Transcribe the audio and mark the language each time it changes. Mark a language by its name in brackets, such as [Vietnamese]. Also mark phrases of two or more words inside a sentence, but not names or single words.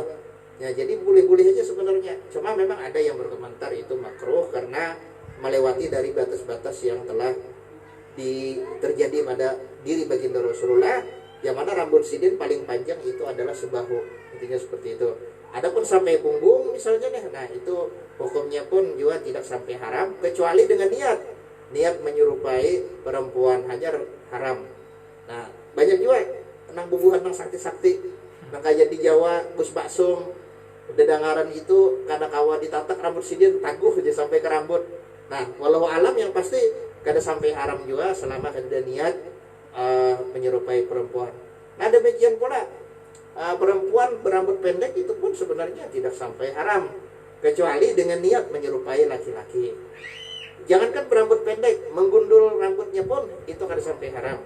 [Indonesian] Ya jadi boleh-boleh aja sebenarnya. Cuma memang ada yang berkomentar itu makruh karena melewati dari batas-batas yang telah terjadi pada diri baginda Rasulullah. [Banjar] Yang mana rambut sidin paling panjang itu adalah sebahu, intinya seperti itu. [Indonesian] Adapun sampai punggung misalnya nih, nah itu hukumnya pun juga tidak sampai haram kecuali dengan niat menyerupai perempuan hanya haram. [Banjar] Nah banyak juga nang bubuhan nang sakti-sakti nang kayak di Jawa Gus Baksum dedangaran itu karena kawa ditatak rambut sidin taguh aja sampai ke rambut. Nah walau alam yang pasti kada sampai haram juga selama ada niat menyerupai perempuan. [Indonesian] Nah demikian pula perempuan berambut pendek itu pun sebenarnya tidak sampai haram kecuali dengan niat menyerupai laki-laki. [Banjar] Jangankan berambut pendek, menggundul rambutnya pun itu kada sampai haram.